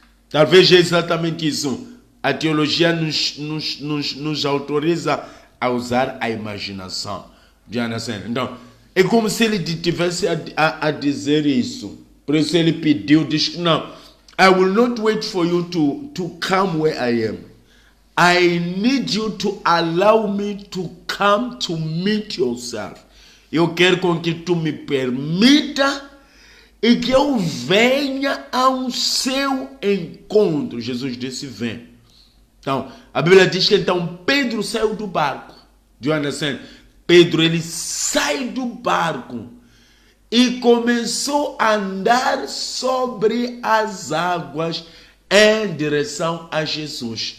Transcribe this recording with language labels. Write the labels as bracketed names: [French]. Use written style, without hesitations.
[Portuguese] Talvez é exatamente isso. A teologia nos autoriza a usar a imaginação. Então, é como se ele tivesse a dizer isso. Por isso ele pediu, diz, não, [English] I will not wait for you to come where I am. I need you to allow me to come to meet yourself. [Portuguese] Eu quero com que tu me permita e que eu venha ao seu encontro. Jesus disse, vem. Então, a Bíblia diz que então Pedro saiu do barco. [English] Do you understand? [Portuguese] Pedro, ele sai do barco e começou a andar sobre as águas em direção a Jesus.